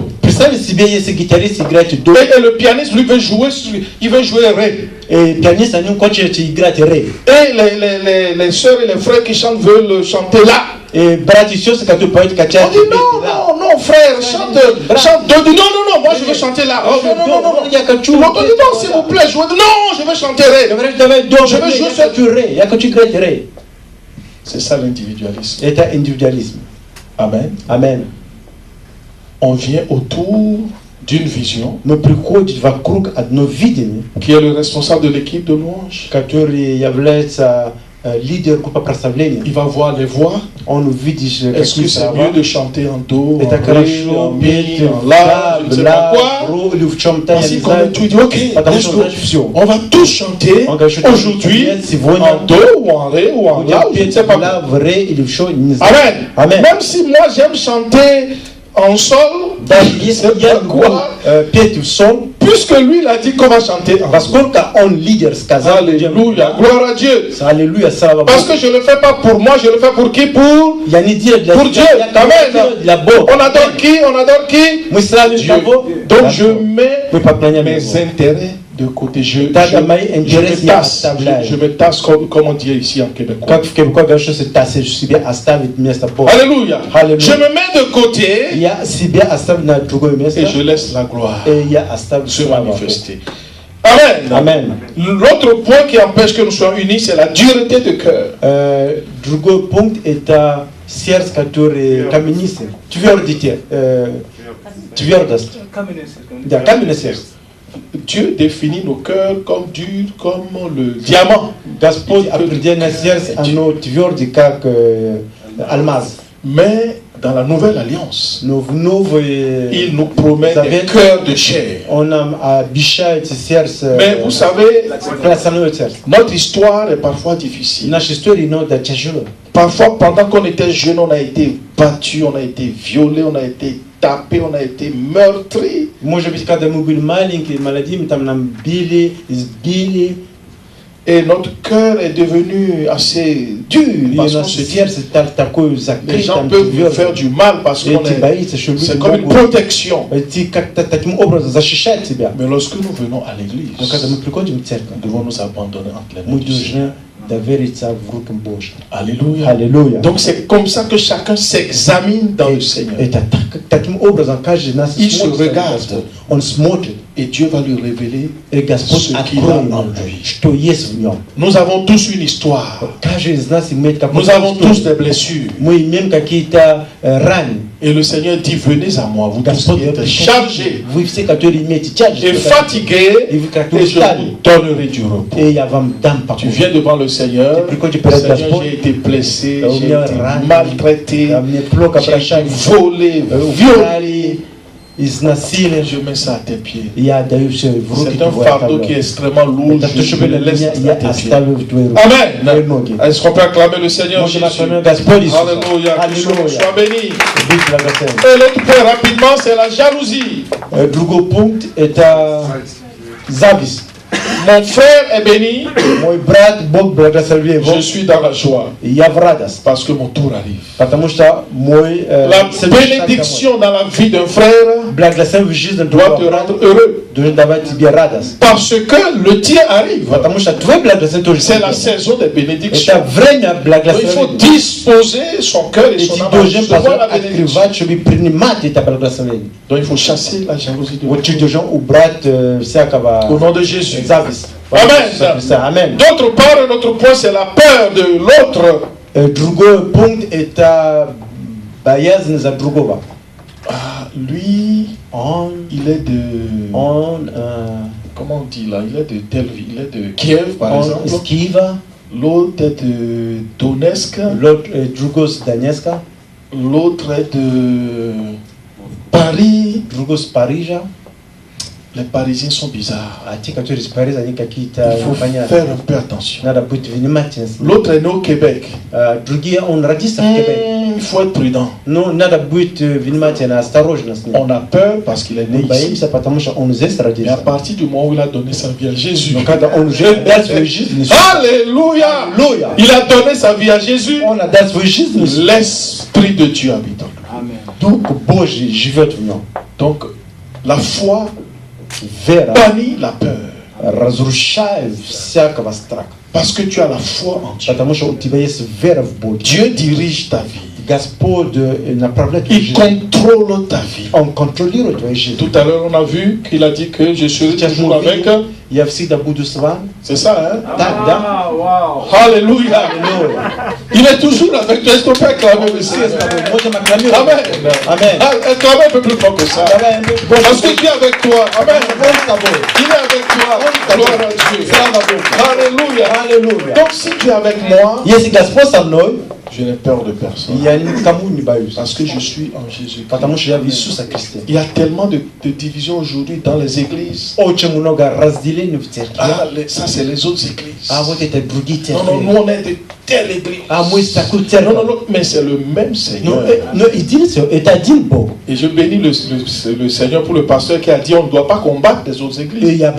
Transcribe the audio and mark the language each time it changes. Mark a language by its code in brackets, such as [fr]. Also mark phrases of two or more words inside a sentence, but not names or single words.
[ru] Представьте себе, если гитарист играет до, [fr] et le pianiste lui veut jouer, il veut jouer ré. [ru] и пианист, они хотят играть рей. [fr] Et les sœurs et les frères qui chantent veulent chanter là. [ru] И братья и сестры, которые поют, [fr] On [ru] качают [fr] dit non, frère, chante do. Dit non, moi je veux chanter là. Oh, non. [ru] Я хочу. [fr] L'autre dit non, s'il vous plaît, jouez. Non, je veux chanter ré. [ru] Говоришь, давай до, [fr] Je veux jouer [ru] я хочу рей, я хочу играть рей. [fr] C'est ça l'individualisme. [ru] Это индивидуализм. [fr] Amen. [ru] Аминь. [fr] On vient autour d'une vision [ru] Мы приходим вокруг одно видение, [fr] qui est le responsable de l'équipe de louange. [ru] который является лидер группы прославления. [fr] Il va voir les voix. [ru] Он увидит, [fr] Est-ce [ru] какие [fr] que c'est [ru] слова. [fr] mieux de chanter en do, [ru] Это [fr] en ré, [ru] хорошо [fr] en mi, [ru] петь [fr] en la, je ne sais pas quoi. [ru] ро или в чем-то, я [fr] Ainsi [ru] не [fr] qu'on [ru] знаю. [fr] met tout, il dit ok, [ru] Потому [en] let's [ru] что [en] go. [ru] значит все. [fr] On va tous chanter [ru] Он говорит, [fr] aujourd'hui [ru] сегодня [fr] en do ou en ré ou en la, [ru] будем [fr] ou je ne [ru] петь [fr] sais pas [ru] ла, [fr] quoi. [ru] в ре или в шо, не знаю. [fr] Amen. [ru] Amen. [fr] Même si moi j'aime chanter en sol, [ru] Даже [fr] je [ru] если [fr] sais [ru] я [fr] pas [ru] люблю [fr] quoi, [ru] петь в сон, [fr] puisque lui il a dit qu'on va chanter en sol. [ru] поскольку он лидер сказал, [fr] Alléluia, gloire à Dieu. [ru] аллилуйя, слава [fr] Parce [ru] Богу. [fr] que je ne le fais pas pour moi, je le fais pour qui? Pour [ru] Я не делаю для [fr] Pour [ru] себя, [fr] Dieu. [ru] я [fr] Amen. [ru] делаю для Бога. [fr] on adore qui? On adore qui? [ru] Мы славим [fr] Dieu. [ru] того, [fr] Donc je mets [ru] мы поклоняем [fr] mes [ru] Его. [fr] intérêts de côté. Je [ru] Давай мои [fr] me [ru] interes [fr] tasse. [ru] я оставляю. [fr] Je me tasse comme on dit ici en québécois. [ru] Как в Québécois говорят, [fr] se tasser, je suis bien [ru] оставить место Бога. [fr] Alléluia. [ru] Alléluia. [fr] Je me mets de côté [ru] Я себя оставлю на другое место, [fr] et je laisse la gloire [ru] и я оставлю [fr] se [ru] славу. [fr] manifester. Amen. [ru] Amen. [fr] L'autre point qui empêche que nous soyons unis, c'est la dureté de cœur. [ru] Другой пункт – это сердце, которое каменистое, твердите, твердость. Да, каменное сердце. [fr] Dieu définit nos cœurs comme durs, comme le diamant. [ru] Господь определяет на сердце, оно твердое, как алмаз. [fr] Mais dans la nouvelle alliance, [ru] Но в новой [fr] il nous promet des cœurs de chair. [ru] Он нам обещает сердце, [fr] Mais vous savez, [ru] красное сердце. [fr] notre histoire est parfois difficile. [ru] Наша история иногда тяжело. [fr] Parfois, pendant qu'on était jeune, on a été battu, on a été violé, on a été tapé, on a été meurtri. [ru] Может быть, когда мы были маленькие, молодыми, там нам били, избили. [fr] Et notre cœur est devenu assez dur. [ru] И [fr] Parce qu'on [ru] наше [fr] se dit, [ru] сердце такое [fr] les [ru] закрыто, [fr] gens [ru] там [fr] peuvent nous [ru] твердо. [fr] faire du mal parce [ru] И [fr] qu'on [ru] ты [fr] est... [ru] боишься, что [fr] C'est [ru] люди [fr] comme une [ru] могут [fr] protection. [ru] как-то таким образом защищать тебя. [fr] Mais lorsque nous venons à l'église, [ru] Но когда мы приходим в церковь, [fr] nous devons nous abandonner entre les mains [ru] мы [fr] du Seigneur. [ru] должны довериться в руки Божьим. [fr] Alléluia. [ru] Аллилуйя. [fr] Donc c'est comme ça que chacun s'examine dans le Seigneur. [ru] Это таким образом каждый из нас [fr] Il se [ru] смотрит на [fr] regarde. [ru] Господь. Он смотрит, [fr] Et Dieu va lui révéler [ru] и Господь [fr] ce qu'il a [ru] откроет [fr] en [ru] ему, [fr] lui. [ru] что есть в нем. [fr] Nous avons tous une histoire. [ru] Каждый из нас имеет какую-то [fr] Nous avons tous [ru] историю. [fr] des blessures. [ru] Мы имеем какие-то раны. [fr] Et le Seigneur dit, venez à moi, vous tous [ru] Господь [fr] qui êtes [ru] говорит, [fr] chargés [ru] вы все, которые имеете тяжесть, [fr] et fatigués, [ru] и вы как [fr] et je [ru] устали, [fr] vous donnerai du repos. [ru] и я вам дам [fr] Tu [ru] покой. [fr] viens devant le Seigneur, [ru] Tu приходишь перед [fr] Seigneur, [ru] Господь, [fr] j'ai été blessé, [ru] у [fr] j'ai [ru] меня [fr] été [ru] раны, [fr] maltraité, [ru] мне плохо [fr] j'ai été [ru] обращались, [fr] volé, violé. [ru] убрали, изнасиловали. [fr] Je mets ça à tes pieds. [ru] Я отдаю все в руки [fr] C'est un [ru] Твои, [fr] fardeau qui est [ru] оставляю. [fr] extrêmement lourd, [ru] Это то, [fr] je [ru] что [fr] me [ru] для [fr] le laisse [ru] меня, [fr] à [ru] я [fr] tes pieds. [ru] оставлю в Твои руки. Твои [fr] Amen. [ru] ноги. [fr] Est-ce qu'on peut acclamer le Seigneur [ru] Можем [fr] Jésus? [ru] acclamer Господь Иисуса. [fr] Alléluia, que son nom [ru] Аллилуйя. [fr] soit béni. [ru] Будь благословен. [fr] Et l'autre point rapidement, c'est la jalousie. [ru] Другой пункт – это зависть. [fr] Mon frère est béni, [ru] Мой брат, Бог благослови его, [fr] je suis dans la joie [ru] и я в радость. [fr] parce que mon tour arrive. [ru] Потому что мой [fr] La [ru] следующий шаг [fr] bénédiction dans la vie d'un frère [ru] домой. Благословен в жизни [fr] doit te [ru] другого брата [fr] rendre heureux [ru] должен давать тебе радость. [fr] parce que le tien arrive. [ru] Потому что твой благословен тоже [fr] C'est la [ru] придет. [fr] saison des [ru] Это [fr] bénédictions. [ru] время [fr] Donc, il faut [ru] благословения. [fr] disposer son cœur et [ru] И [fr] son [ru] ты [fr] âme à [ru] должен [fr] recevoir la bénédiction. [ru] открывать, чтобы принимать это благословение. [fr] Donc il faut chasser la jalousie de [ru] Вот ты [fr] Dieu. [ru] должен убрать [fr] Au [ru] всякого [fr] nom de Jésus. [ru] зависть. [fr] Amen. [ru] Амен. [fr] D'autre part, un autre point, c'est la peur de l'autre. [ru] Другой пункт – это боязнь за другого. [fr] Ah, lui, il est de... Comment on dit là? Il est de Tel Aviv, il est de Kiev par [ru] Он [fr] exemple. [ru] из Киева, [fr] L'autre est de Donetsk. [ru] другой с Донецка, [fr] L'autre est de Paris. [ru] другой с Парижа. [fr] Les Parisiens sont bizarres. [ru] А те, которые из Парижа, они какие-то [fr] Il faut [ru] непонятные. [fr] faire un peu attention. [ru] Надо быть внимательным. [fr] L'autre est né au Québec. [ru] Другие, он родился в Киеве. [fr] Il faut être prudent. [ru] Но надо быть внимательным, осторожным с ним. [fr] On a peur parce qu'il est né [ru] Мы [fr] ici. [ru] боимся, потому что он здесь [fr] Mais à [ru] родился. [fr] partir du moment où il a donné sa vie à Jésus. [ru] Но когда он уже дал свою жизнь Иисусу, [fr] Alléluia! [ru] Аллилуйя, [fr] Il a donné sa vie à Jésus. [ru] он отдал свою жизнь Иисусу. [fr] L'Esprit de Dieu habite en lui. [ru] Дух Божий живет в нем. [fr] Donc, la foi [ru] Вера [fr] bannit la peur. [ru] разрушает всякого страха. [fr] Parce que tu as la foi en Dieu. [ru] Потому что у тебя есть вера в Бога. [fr] Dieu dirige ta vie. [ru] Господь направляет твою [fr] Il [ru] жизнь. [fr] contrôle ta vie. [ru] Он контролирует твою жизнь. [fr] Tout à l'heure, on a vu qu'il a dit que je serai [ru] Сейчас [fr] toujours [ru] мы [fr] avec. [ru] увидим, я всегда буду с вами. [fr] C'est ça, hein? [ru] Так, да? [fr] Alléluia. [ru] Аллилуйя. [fr] Il est toujours avec toi. Est-ce qu'on peut acclamer le [ru] Все [fr] Seigneur? [ru] с тобой. Можем acclamer. [fr] Amen. [ru] Amen. [fr] Ah, acclamez un peu plus fort que ça. [ru] Давай, Бог [fr] Parce qu'il est avec toi. Amen. [ru] с тобой. [fr] Il est avec toi. Gloire à Dieu. [ru] Слава Богу. [fr] Alléluia. [ru] Аллилуйя. [fr] Donc si tu es avec moi, [ru] Если Господь со мной, [fr] je n'ai peur de personne. [ru] я никому не боюсь. [fr] Parce que je suis en Jésus. [ru] Потому что я в Иисусе Христе. [fr] Il y a tellement de divisions aujourd'hui dans les églises. [ru] Очень много разделений в церкви. [fr] Ah, ça c'est les autres églises. [ru] А вот это другие [fr] Non, non, [ru] церкви. [fr] nous on est des telle église. Non, Non, mais c'est le même Seigneur. Et je bénis le Seigneur pour le pasteur qui a dit on ne doit pas combattre les autres églises.